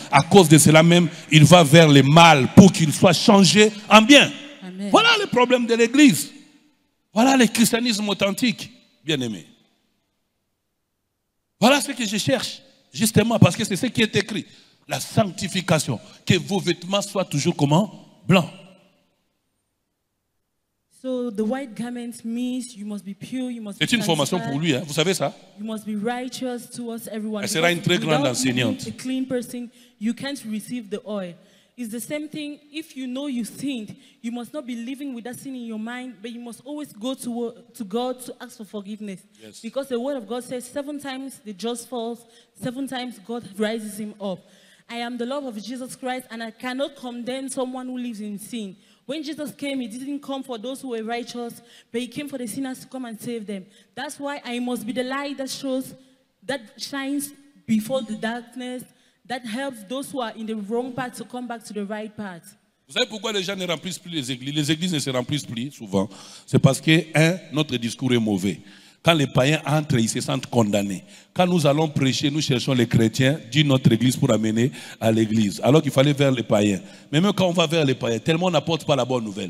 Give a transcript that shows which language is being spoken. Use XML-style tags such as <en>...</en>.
<fr>À cause de cela même, il va vers le mal pour qu'il soit changé en bien. Amen. Voilà le problème de l'église. Voilà le christianisme authentique, bien-aimé. Voilà ce que je cherche, justement, parce que c'est ce qui est écrit. La sanctification. Que vos vêtements soient toujours comment? Blancs.</fr> <en>So the white garment means you must be pure, you must be</en> <fr>C'est une formation pour lui, hein? Vous savez ça?</fr> <en>You must be righteous towards everyone.</en> <fr>Elle sera une très grande enseignante.</fr> <en>A clean person, you can't receive the oil. It's the same thing. If you know you sinned, you must not be living with that sin in your mind, but you must always go to God to ask for forgiveness. Yes. Because the word of God says 7 times the just falls, 7 times God rises him up. I am the love of Jesus Christ, and I cannot condemn someone who lives in sin. When Jesus came, he didn't come for those who were righteous, but he came for the sinners to come and save them. That's why I must be the light that shows, that shines before the darkness, that helps those who are in the wrong path to come back to the right path.</en> <fr>Vous savez pourquoi les gens ne remplissent plus les églises? Les églises ne se remplissent plus souvent. C'est parce que, notre discours est mauvais. Quand les païens entrent, ils se sentent condamnés. Quand nous allons prêcher, nous cherchons les chrétiens d'une autre église pour amener à l'église. Alors qu'il fallait vers les païens. Mais même quand on va vers les païens, tellement on n'apporte pas la bonne nouvelle.</fr>